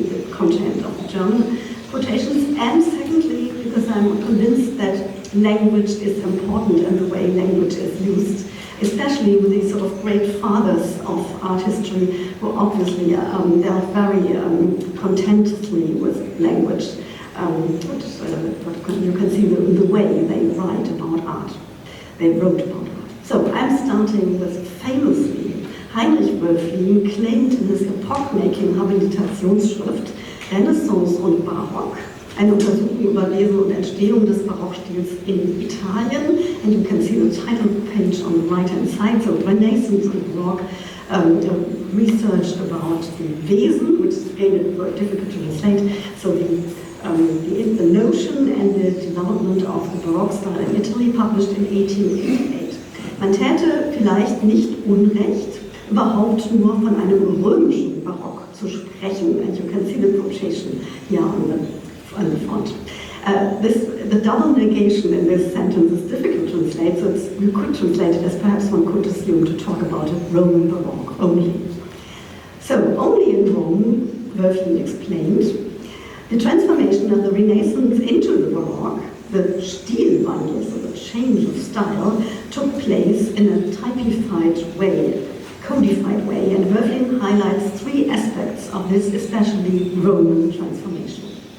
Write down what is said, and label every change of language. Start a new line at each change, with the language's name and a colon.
English: content of the German quotations, and secondly, because I'm convinced that language is important and the way language is used, especially with these sort of great fathers of art history who obviously dealt very contentiously with language. You can see the way they write about art. They wrote about art. So I'm starting with famously Heinrich Wölflin claimed in his epoch-making Habilitationsschrift
German: Renaissance und Barock, eine Untersuchung über Wesen und Entstehung des Barockstils in Italien.
English: And you can see the title page on the right-hand side, so Renaissance and Baroque, research about the Wesen, which is again very difficult to translate, so the notion and the development of the Baroque style in Italy, published in 1888.
German: Man täte vielleicht nicht unrecht, überhaupt nur von einem römischen Barock zu sprechen,
English: and you can see the quotation here on the front. The double negation in this sentence is difficult to translate, so you could translate it as perhaps one could assume to talk about a Roman Baroque only. So, only in Rome, Wölfling explained, the transformation of the Renaissance into the Baroque, the Stilwandel, so the change of style, took place in a typified way, codified way, and Wölfling highlights three aspects of this especially Roman transformation.